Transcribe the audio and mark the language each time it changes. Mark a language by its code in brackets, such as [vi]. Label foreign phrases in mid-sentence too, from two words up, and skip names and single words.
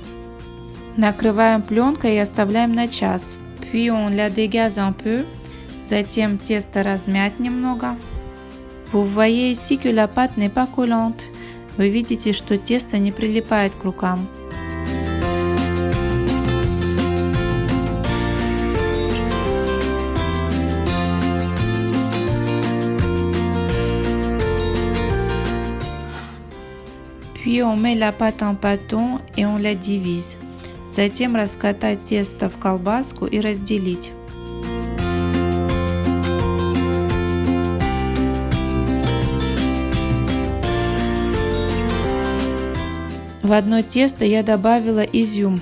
[ru] Накрываем пленкой и оставляем на час. [fr] Puis on la dégaze un peu. [ru] Затем тесто размять немного. [fr] Vous voyez ici que la pâte n'est pas collante. [ru] Вы видите, что тесто не прилипает к рукам. [fr] Puis on met la pâte en pâton et on la divise. [ru] Затем раскатать тесто в колбаску и разделить. В одно тесто я добавила изюм.